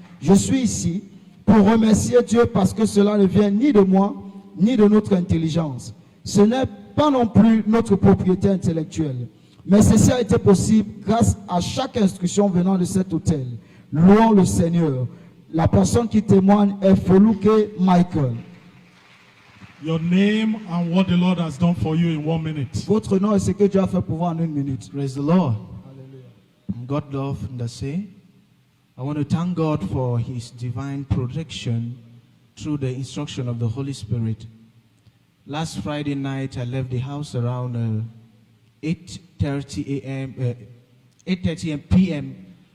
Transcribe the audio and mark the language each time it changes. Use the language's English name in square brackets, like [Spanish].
[French] Je suis ici pour remercier Dieu parce que cela ne vient ni de moi, ni de notre intelligence. Ce n'est pas non plus notre propriété intellectuelle. Mais ceci a été possible grâce à chaque instruction venant de cet hôtel. Louons le Seigneur. La personne qui témoigne est Foluke Michael. [English] Your name and what the Lord has done for you in 1 minute. [French] Votre nom et ce que Dieu a fait pour vous en 1 minute. [English] Praise the Lord. Hallelujah. God love Ndase. I want to thank God for His divine protection through the instruction of the Holy Spirit. Last Friday night, I left the house around 8:30 p.m.